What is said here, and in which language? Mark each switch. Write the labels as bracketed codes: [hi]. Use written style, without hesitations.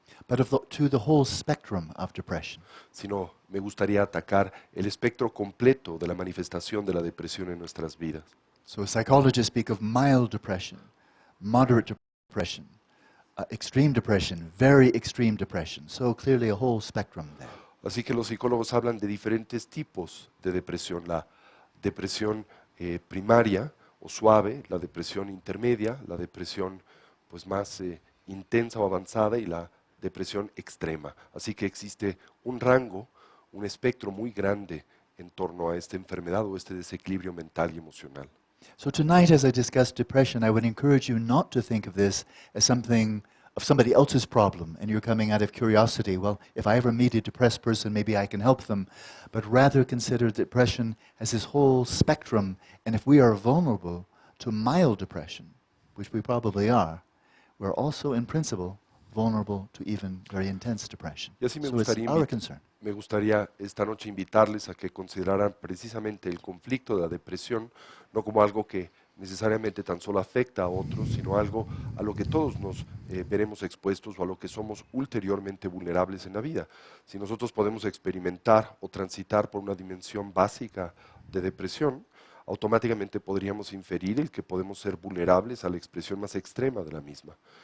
[en] but to the whole spectrum of depression. [es] sino me gustaría atacar el espectro completo de la manifestación de la depresión en nuestras vidas. [en] So psychologists speak of mild depression, moderate depression, extreme depression, very extreme depression. So clearly a whole spectrum there. [es] Así que los psicólogos hablan de diferentes tipos de depresión. La depresión primaria o suave, la depresión intermedia, la depresión pues más intensa o avanzada y la depresión extrema. Así que existe un rango, un espectro muy grande en torno a esta enfermedad o este desequilibrio mental y emocional. [en] So tonight, as I discuss depression, I would encourage you not to think of this as something of somebody else's problem, and you're coming out of curiosity. Well, if I ever meet a depressed person, maybe I can help them. But rather consider depression as this whole spectrum, and if we are vulnerable to mild depression, which we probably are, we're also, in principle, vulnerable to even very intense depression. [es] Y así [en] So it's our concern. [es] me gustaría esta noche invitarles a que consideraran precisamente el conflicto de la depresión no como algo que necesariamente tan solo afecta a otros, sino algo a lo que todos nos veremos expuestos o a lo que somos ulteriormente vulnerables en la vida. Si nosotros podemos experimentar o transitar por una dimensión básica de depresión, automáticamente podríamos inferir el que podemos ser vulnerables a la expresión más extrema de la misma.